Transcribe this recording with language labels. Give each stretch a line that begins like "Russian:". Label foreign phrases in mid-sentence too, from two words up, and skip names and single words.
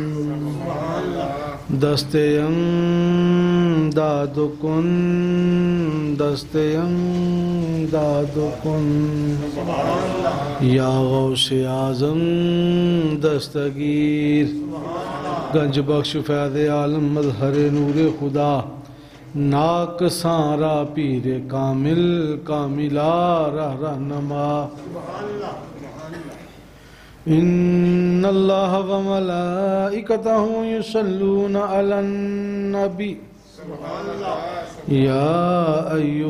Persian: دست امداد کن یا غوث اعظم دستگیر گنج بخش فیض عالم مظہر نور خدا ناک سارا پیر کامل کاملہ رہنما
Arabic: ان اللہ و ملائکتہ یصلون علی النبی یا ایہا